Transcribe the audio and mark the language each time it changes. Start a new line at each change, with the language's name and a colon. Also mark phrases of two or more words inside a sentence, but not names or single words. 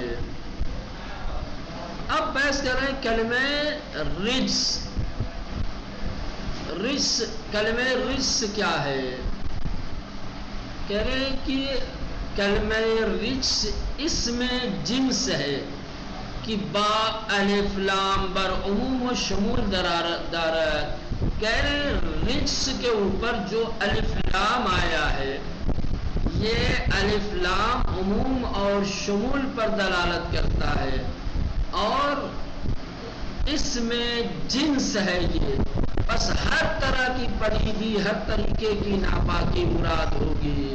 Urdu: اب بحث کریں کلمہ رجس. کلمہ رجس کیا ہے؟ کہہ رہے ہیں کہ کلمہ رجس اس میں جنس ہے کہ
Persian: با الف لام بر عموم و شمول دارت.
Urdu: کہہ رہے ہیں رجس کے اوپر جو الف لام آیا ہے یہ الف لام عموم اور شمول پر دلالت کرتا ہے اور اس میں جنس ہے یہ. بس ہر طرح کی پلیدی، ہر طریقے کی ناپاکی مراد ہوگی.